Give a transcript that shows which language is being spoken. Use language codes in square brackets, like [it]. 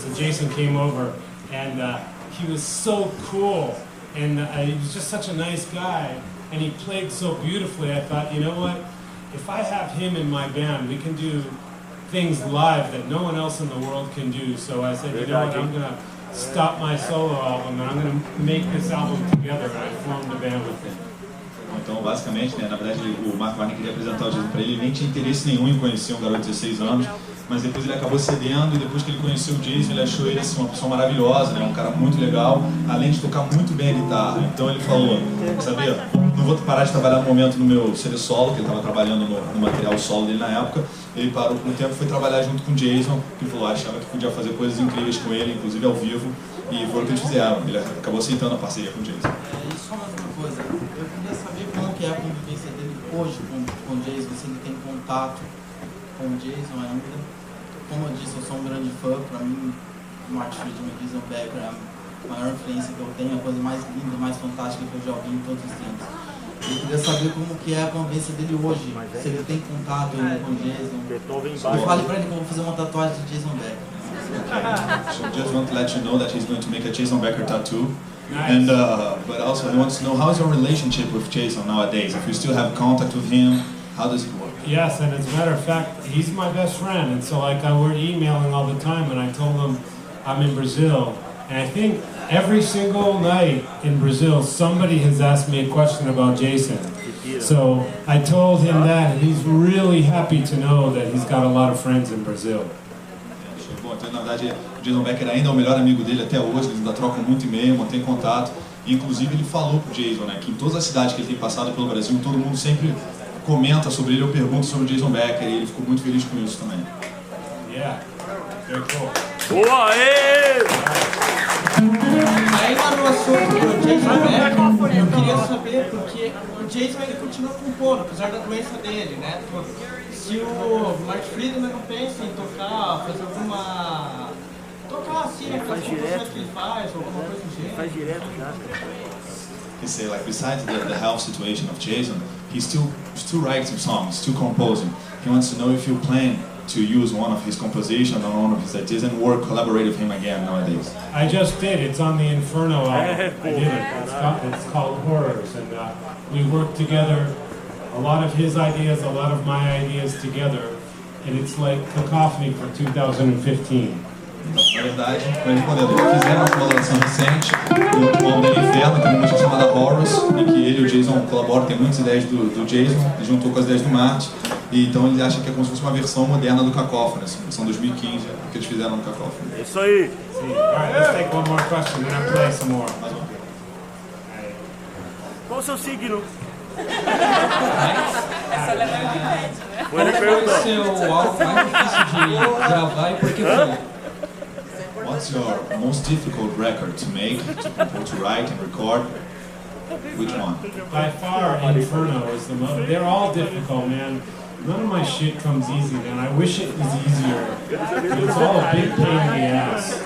[en] So Jason came over, and he was so cool, and he was just such a nice guy, and he played so beautifully. I thought, you know what? If I have him in my band, we can do things live that no one else in the world can do. So I said, you know what? I'm going to stop my solo album, and I'm going to make this album together, and I formed a band with him. [pt] Então, basicamente, né, na verdade, o Mark Varney queria apresentar o Jason para ele, nem tinha interesse nenhum em conhecer um garoto de 16 anos, mas depois ele acabou cedendo, e depois que ele conheceu o Jason, ele achou ele assim, uma pessoa maravilhosa, né, um cara muito legal, além de tocar muito bem a guitarra. Então ele falou, sabe, não vou parar de trabalhar no momento no meu CD solo, que ele estava trabalhando no material solo dele na época. Ele parou por um tempo e foi trabalhar junto com o Jason, que falou, achava que podia fazer coisas incríveis com ele, inclusive ao vivo, e foi o que eles fizeram. Ele acabou aceitando a parceria com o Jason. Só mais uma coisa, eu queria saber como que é a convivência dele hoje com o Jason, se ele tem contato com o Jason ainda. Como eu disse, eu sou um grande fã, para mim, o Marty Friedman e o Jason Becker é a maior influência que eu tenho, a coisa mais linda, mais fantástica que eu já ouvi em todos os tempos. Eu queria saber como que é a convivência dele hoje, se ele tem contato com o Jason. Fale pra ele que eu vou fazer uma tatuagem de Jason Becker. [en] Okay. So just want to let you know that he's going to make a Jason Becker tattoo. Nice. And but also he wants to know, how is your relationship with Jason nowadays? If you still have contact with him, how does it work? Yes, and as a matter of fact, he's my best friend, and so like we're emailing all the time, and I told him I'm in Brazil, and I think every single night in Brazil somebody has asked me a question about Jason. So I told him that, and he's really happy to know that he's got a lot of friends in Brazil. [pt] Bom, então, na verdade, o Jason Becker ainda é o melhor amigo dele até hoje, eles ainda trocam muito e-mail, mantêm contato. E, inclusive, ele falou pro Jason, né, que em todas as cidades que ele tem passado pelo Brasil, todo mundo sempre comenta sobre ele ou pergunta sobre o Jason Becker, e ele ficou muito feliz com isso também. [en] Yeah, very cool. [pt] Boa, Ainda no assunto do Jason Becker, eu queria saber, porque o Jason ele continua compondo, apesar da doença dele, né? Se o Marty Friedman não pensa em tocar, fazer alguma... tocar assim, né? Fazer composições que ele faz, ou alguma coisa do jeito. Faz direto já. [en] He say, like, besides the health situation of Jason, he's still writing songs, still composing. He wants to know if you plan to use one of his compositions or one of his ideas and collaborate with him again nowadays? I just did. It's on the Inferno album. I did it. It's called Horrors, and we worked together. A lot of his ideas, a lot of my ideas together, and it's like Cacophony for 2015. [pt] Na verdade, para responder, eles fizeram uma colaboração recente no último álbum dele, Inferno, que é uma música chamada Horrors, em que ele e o Jason colaboram, tem muitas ideias do Jason, ele juntou com as ideias do Marty, e então ele acha que é como se fosse uma versão moderna do Cacophony, assim, versão 2015, que eles fizeram no Cacophony. Isso aí! [en] Alright, let's take one more question, then I'll play some more. [pt] Qual o seu signo? Essa é a Qual foi seu álbum mais difícil de gravar e por que foi? [en] What's your most difficult record to make, to write and record? Which one? By far, Inferno is the most. They're all difficult, man. None of my shit comes easy, man. I wish it was easier. But it's all a big pain in the ass.